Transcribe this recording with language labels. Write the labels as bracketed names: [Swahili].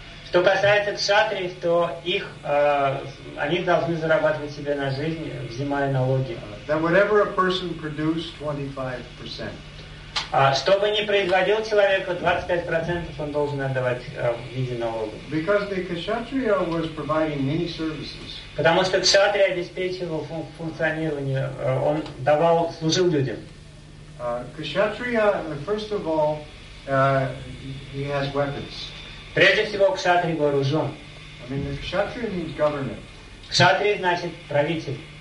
[Russian] Что касается кшатриев, то их они должны зарабатывать себе на жизнь, взимая налоги. Что бы ни производил человеку, 25% он должен отдавать в виде налогов. [English] Because the kshatriya was providing many services. [Russian] Потому что кшатрия обеспечивал функционирование, он давал, служил людям. [English] Кшатрия, first of all, he has weapons. [Russian] Прежде всего, кшатрий вооружен. [English] I mean, the kshatriya means government. [Russian] Кшатрия значит правитель.